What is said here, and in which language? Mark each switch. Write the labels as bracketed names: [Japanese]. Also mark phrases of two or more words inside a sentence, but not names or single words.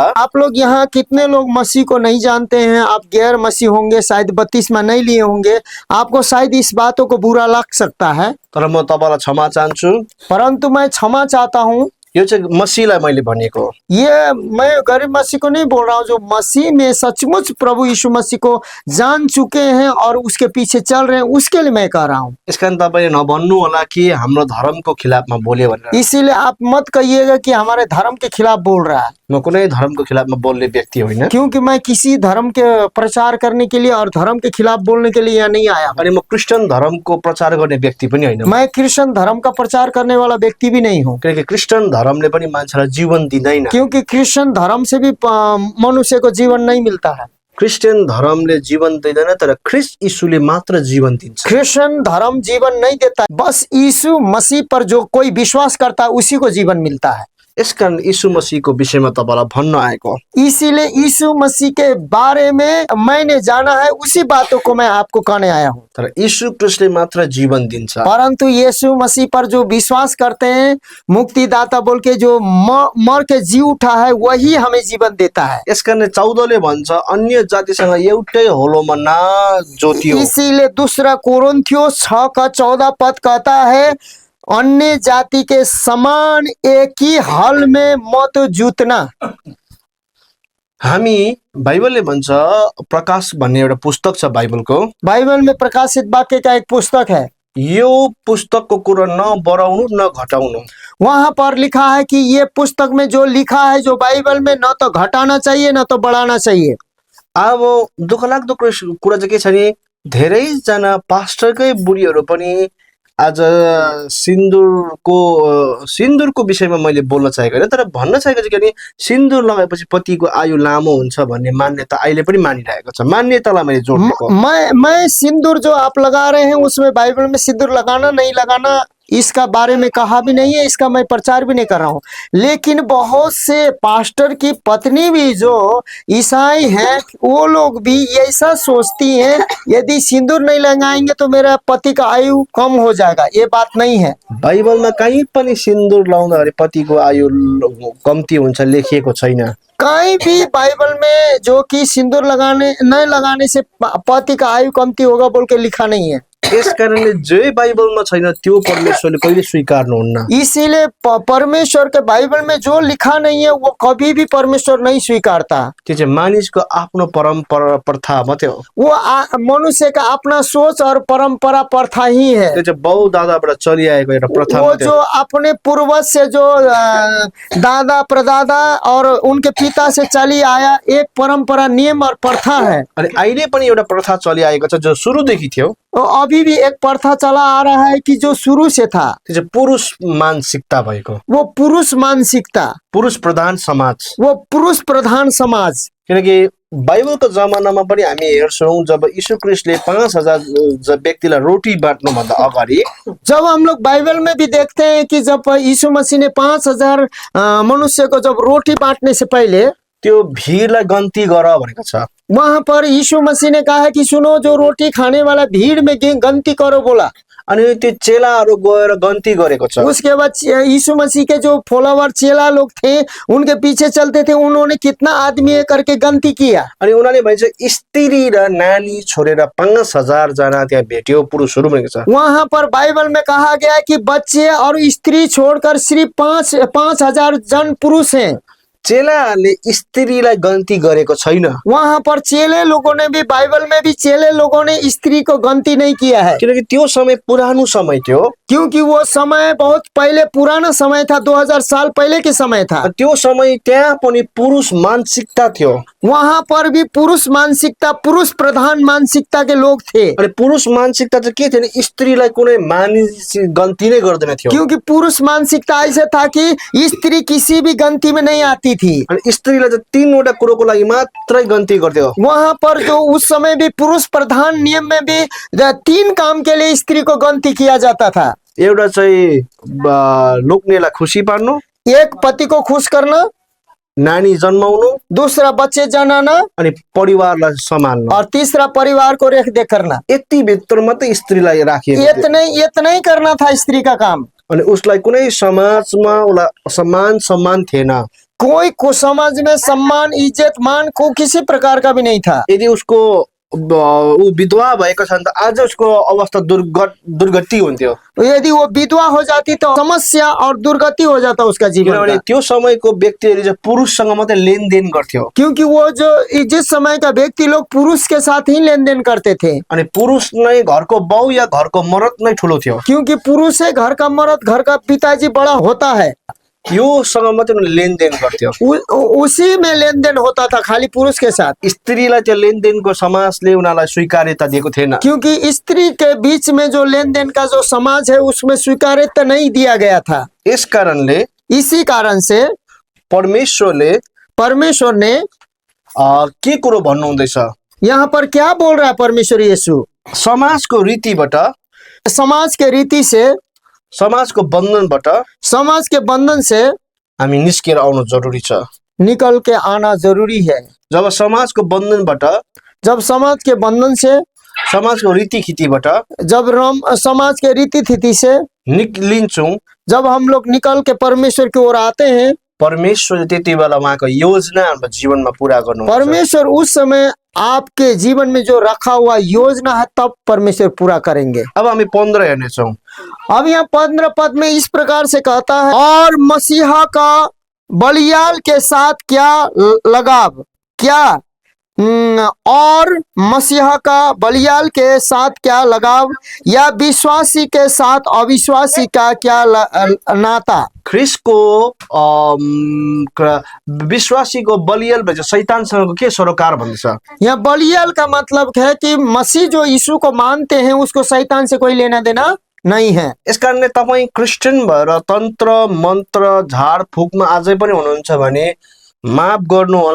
[Hindi] आप लोग यहाँ कितने लोग मसीह को नहीं जानते हैं? आप गैर मसीह होंगे, शायद बत्तीसमा नहीं लिए होंगे, आपको शायद इस बातों को बुरा लग सकता है। [Nepali] तर म तपाईलाई क्षमा चाहन्छु। [Hindi] परंतु मैं क्षमा चाहता हूँ। [Nepali] यो चाहिँ मसीहलाई मैले भनेको। [Hindi] ये मैं गरीब मसीह को नहीं बोल रहा हूँ, जो मसीह में सचमुच प्रभु यीशु मसीह को जान चुके हैं और उसके पीछे चल रहे हैं, उसके लिए मैं कह रहा हूँ। [Nepali] यसकारण तपाईले नभन्नु होला कि हाम्रो धर्मको खिलाफमा बोल्यो भनेर। [Hindi] इसीलिए आप मत कहिएगा कि हमारे धर्म के खिलाफ बोल रहा है। [Nepali] म कुनै धर्मको खिलाफमा बोल्ने व्यक्ति होइन, [Hindi] क्योंकि मैं किसी धर्म के प्रचार करने के लिए और धर्म के खिलाफ बोलने के लिए यहाँ नहीं आया। [Nepali] अनि म क्रिस्चियन धर्मको प्रचार गर्ने व्यक्ति पनि होइन। [Hindi] मैं क्रिश्चियन धर्म का प्रचार करने वाला व्यक्ति भी नहीं हूँ, [Nepali] किनकि क्रिस्चियन धर्मले पनि मान्छेलाई जीवन दिँदैन। [Hindi] क्योंकि क्रिश्चियन धर्म से भी मनुष्य को जीवन नहीं मिलता है। [Nepali] क्रिस्चियन धर्मले जीवन दिँदैन, तर ख्रीष्ट यीशुले मात्र जीवन दिन्छ। [Hindi] क्रिश्चियन धर्म जीवन नहीं देता, बस यीशु मसीह पर जो कोई विश्वास करता है उसी को जीवन मिलता है। [Nepali] यसकारण यीशु मसीहको विषयमा तपाईलाई भन्न आएको। [Hindi] इसीलिए यीशु मसीह के बारे में मैंने जाना है, उसी बातों को मैं आपको कहने आया हूँ। [Nepali] तर यीशु ख्रीष्टले मात्र जीवन दिन्छ। [Hindi] परंतु यीशु मसीह पर जो विश्वास करते हैं, मुक्तिदाता बोल के जो मर के जी उठा है, वही हमें जीवन देता है। [Nepali] यसकारण 14 ले भन्छ अन्य जातिसँग एउटै होलोमा नजोतियो। [Hindi] इसीलिए दूसरा कोरिन्थियों 6:14 पद कहता है, अन्य जाति के समान एक ही हल में मत जुतना। [Nepali] हामी बाइबलले भन्छ, प्रकाश भन्ने एउटा पुस्तक छ बाइबलको। [Hindi] बाइबल में प्रकाशित वाक्य का एक पुस्तक है। [Nepali] यो पुस्तकको कुरा न बढाउनु न घटाउनु। [Hindi] वहां पर लिखा है कि ये पुस्तक में जो लिखा है, जो बाइबल में, न तो घटाना चाहिए न तो बढ़ाना चाहिए। [Nepali] अब दुःखलाग्दो कुरा चाहिँ के छ नि, धेरैजना पास्टरकै बुढीहरू पनि आज सिन्दुरको विषयमा मैले बोल्न चाहेको होइन, तर भन्न चाहेको चाहिँ कि सिन्दुर लगाएपछि पतिको आयु लामो हुन्छ भन्ने मान्यता अहिले पनि मानिरहेको छ। मान्यतालाई मैले जोड दिएको। [Hindi] मैं सिंदूर जो आप लगा रहे हैं उसमें बाइबल में सिंदूर लगाना नहीं लगाना इसका बारे में कहा भी नहीं है, इसका मैं प्रचार भी नहीं कर रहा हूँ। लेकिन बहुत से पास्टर की पत्नी भी जो ईसाई हैं वो लोग भी ऐसा सोचती हैं यदि सिंदूर नहीं लगाएंगे तो मेरा पति का आयु कम हो जाएगा। ये बात नहीं है। [Nepali] बाइबलमा कहीँ पनि सिन्दुर लाउँदाखेरि पतिको आयु कम्ती हुन्छ लेखिएको छैन। [Hindi] कहीं भी बाइबल में जो कि सिंदूर लगाने न लगाने से पति का आयु कमती होगा बोल के लिखा नहीं है। [Nepali] यस कारणले जे बाइबलमा छैन त्यो परमेश्वरले कहिले स्वीकार्नुहुन्न। [Hindi] इसीलिए परमेश्वर के बाइबल में जो लिखा नहीं है वो कभी भी परमेश्वर नहीं स्वीकारता। [Nepali] त्यो चाहिँ मानिसको आफ्नो परम्परा प्रथा मात्रै हो। [Hindi] वो मनुष्य का अपना सोच और परंपरा प्रथा ही है। [Nepali] त्यो चाहिँ बाउ दादाबाट चलिआएको एउटा प्रथा [Hindi] वो [Nepali] मात्रै [Hindi] जो [Nepali] हो। [Hindi] अपने पूर्वज से जो दादा प्रदादा और उनके पिता से चली आया एक परंपरा नियम और प्रथा है। [Nepali] अनि अहिले पनि एउटा प्रथा चलिआएको छ जो सुरुदेखि थियो। [Hindi] तो अभी भी एक प्रथा चला आ रहा है कि जो शुरू से था [Nepali] त्यो चाहिँ पुरुष मानसिकता भएको, [Hindi] वो पुरुष मानसिकता, [Nepali] पुरुष प्रधान समाज। [Hindi] वो पुरुष प्रधान समाज। [Nepali] किनकि बाइबलको जमानामा पनि हामी हेर्छौँ जब यीशु ख्रीष्टले 5000 व्यक्तिलाई रोटी बाँड्नुभन्दा अगाडि, [Hindi] जब हम लोग बाइबल में भी देखते हैं कि जब यीशु मसीह ने 5000 मनुष्य को जब रोटी बांटने से पहले [Nepali] त्यो भिडलाई गन्ती गर भनेको छ। [Hindi] वहां पर यीशु मसीह ने कहा कि सुनो जो रोटी खाने वाला भीड़ में गंती करो बोला। [Nepali] अनि त्यो चेलाहरू गएर गन्ती गरेको छ। [Hindi] उसके बाद यीशु मसीह के जो फॉलोवर चेला लोग थे उनके पीछे चलते थे, उन्होंने कितना आदमी करके गन्ती किया। [Nepali] अनि उनीहरूले भन्छ स्त्री र नानी छोडेर 5000 जना त्यहाँ भेट्यो पुरुषहरू भनेको छ। [Hindi] वहां पर बाइबल में कहा गया है कि बच्चे और स्त्री छोड़कर सिर्फ 5000 जन पुरुष हैं। [Nepali] चेलाहरूले स्त्रीलाई गन्ती गरेको छैन। [Hindi] वहां पर चेले लोगों ने भी, बाइबल में भी चेले लोगों ने स्त्री को गन्ती नहीं किया है। [Nepali] किनकि त्यो समय पुरानो समय थियो, [Hindi] क्योंकि वो समय बहुत पहले पुराना समय था, 2000 साल पहले के समय था। [Nepali] त्यो समय त्यहाँ पनि पुरुष मानसिकता थियो। [Hindi] वहां पर भी पुरुष मानसिकता, पुरुष प्रधान मानसिकता के लोग थे। [Nepali] अनि पुरुष मानसिकता चाहिँ के थियो, स्त्रीलाई कुनै मानिस गन्ती नै गर्दैन थियो। [Hindi] क्योंकि पुरुष मानसिकता ऐसे था कि स्त्री किसी भी गन्ती में नहीं आती थी। [Nepali] अनि स्त्रीलाई चाहिँ 3वटा कुरोको लागि मात्रै गन्ती गर्थ्यो। [Hindi] वहां पर जो उस समय भी पुरुष प्रधान नियम में भी 3 काम के लिए स्त्री को गन्ती किया जाता था। [Nepali] एउटा चाहिँ लोग्नेलाई खुसी पार्नु, [Hindi] एक पति को खुश करना, [Nepali] नानी जन्माउनु, [Hindi] दूसरा बच्चे जन्माना, [Nepali] अनि परिवारलाई सम्हाल्नु, [Hindi] और तीसरा परिवार को रेखदेख करना। [Nepali] यति भित्र मात्रै स्त्रीलाई राखिएको थियो। [Hindi] इतना ही करना था स्त्री का काम। [Nepali] अनि उसलाई कुनै समाजमा उसलाई सम्मान थिएन। [Hindi] कोई को समाज में सम्मान इज्जत मान को किसी प्रकार का भी नहीं था। [Nepali] यदि उसको ऊ विधवा भएको छ भने त आज उसको अवस्था दुर्गति हुन्थ्यो। [Hindi] यदि वो विधवा हो जाती तो समस्या और दुर्गति हो जाता उसका जीवन [Nepali] किनभने [Hindi] का। [Nepali] त्यो समयको व्यक्तिहरूले चाहिँ पुरुषसँग मात्रै लेनदेन गर्थ्यो। [Hindi] क्योंकि वो जो जिस समय का व्यक्ति लोग पुरुष के साथ ही लेन देन करते थे। [Nepali] अनि पुरुष नै घरको बाउ या घरको मरद नै ठुलो थियो। [Hindi] क्योंकि पुरुष है घर का मर्द, घर का पिताजी बड़ा होता है, [Nepali] योसँग मात्रै उनीहरूले लेनदेन गर्थ्यो। [Hindi] उसी में लेन देन होता था खाली पुरुष के साथ। [Nepali] स्त्रीलाई त्यो लेनदेनको समाजले उनीहरूलाई स्वीकार्यता दिएको थिएन। [Hindi] क्योंकि स्त्री के बीच में जो लेन देन का जो समाज है उसमें स्वीकार्यता नहीं दिया गया था। [Nepali] यस कारणले [Hindi] इसी कारण से परमेश्वर ने [Nepali] के कुरो भन्नुहुँदैछ, [Hindi] यहाँ पर क्या बोल रहा है परमेश्वर यीशु, [Nepali] समाजको रीतिबाट, [Hindi] समाज के रीति से, [Nepali] समाजको बन्धनबाट [Hindi] समाज के बंधन से [Nepali] हामी निस्केर आउनु जरुरी छ। [Hindi] निकल के आना जरूरी है। [Nepali] जब समाजको बन्धनबाट, [Hindi] जब समाज के बंधन से, [Nepali] समाजको रीतिखितीबाट [Hindi] जब समाज के रीति थीति से [Nepali] निक्लिन्छौँ, [Hindi] जब हम लोग निकल के परमेश्वर की ओर आते हैं, [Nepali] परमेश्वरले त्यति बेला उहाँको योजना हाम्रो जीवनमा पूरा गर्नुहुन्छ। [Hindi] परमेश्वर उस समय आपके जीवन में जो रखा हुआ योजना है तब परमेश्वर पूरा करेंगे। [Nepali] अब हामी 15 हेर्नेछौँ। [Hindi] अब यहाँ 15 पद में इस प्रकार से कहता है, और मसीहा का बलियाल के साथ क्या लगाव, क्या और मसीहा का बलियाल के साथ क्या लगाव, या विश्वासी के साथ अविश्वासी का क्या नाता। [Nepali] ख्रिस्टको विश्वासीको बलियाल भन्छ शैतानसँगको के सरोकार भन्छ। [Hindi] यहाँ बलियाल का मतलब है कि मसीह जो यीशु को मानते हैं उसको शैतान से कोई लेना देना नहीं है। [Nepali] यसकारणले तपाईँ क्रिस्चियन भएर तन्त्र मन्त्र झाडफुकमा अझै पनि हुनुहुन्छ भने माफ गर्नु होला।